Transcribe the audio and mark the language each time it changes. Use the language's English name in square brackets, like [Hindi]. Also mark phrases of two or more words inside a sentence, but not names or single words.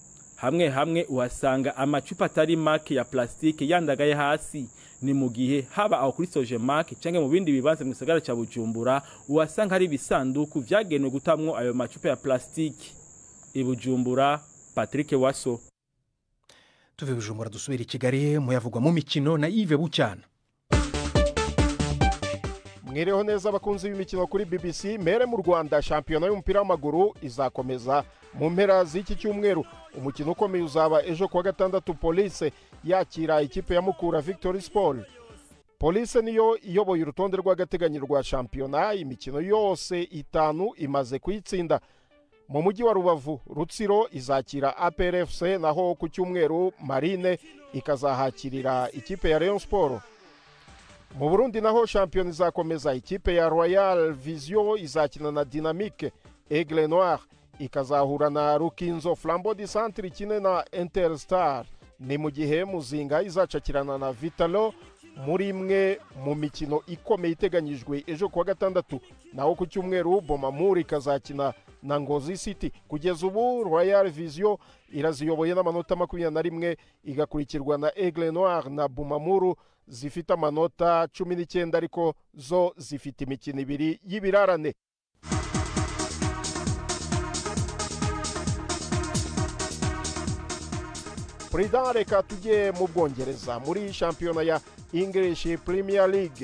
[Rundi] Hamwe uhasanga amacupa atari make ya plastike yandagaye hasi. Ni mu gihe haba aho kuri Sojemak canke mu bindi bibanza mu gisagara ca Bujumbura uhasanga hari bisanduku vyagenewe gutamwo ayo macupa ya plastike. I Bujumbura, Patrick Waso. [Kinyarwanda] Tuve Bujumbura dusubira i Kigali muyavugwa mu mikino na Yves Bucyana. Mwireho neza abakunzi b'imikino kuri BBC. Mere mu Rwanda shampiyona y'umupira w'amaguru izakomeza mu mpera z'iki cyumweru. Umukino ukomeye uzaba ejo kuwa gatandatu Police yakira ikipe ya Mukura Victory Sport. Police niyo iyoboye urutonde rw'agateganyo rwa shampiyona, imikino yose itanu imaze kuyitsinda. Mu mujyi wa Rubavu Rutsiro izakira APR FC, naho ku cyumweru Marine ikazahakirira ikipe ya Rayon Sport. Mu Burundi naho shampiyona izakomeza, ikipe ya Royal Vision izakina na Dynamique, Aigle Noir ikazahura na Rukinzo, Flambeau du Centre ikine na Interstar. Ni mu gihe Muzinga izacakirana na Vitalo muri imwe mu mikino ikomeye iteganyijwe ejo kuwa gatandatu. Naho ku cyumweru Bomamuri ikazakina na Ngozi City. Kugeza ubu Royal Vision iraziyoboye n'amanota 21, igakurikirwa na Aigle Noir na Bomamuru zifite amanota 19, ariko zo zifite imikino 2 y'ibirarane. President, reka tujye mu Bwongereza muri shampiyona ya English Premier League.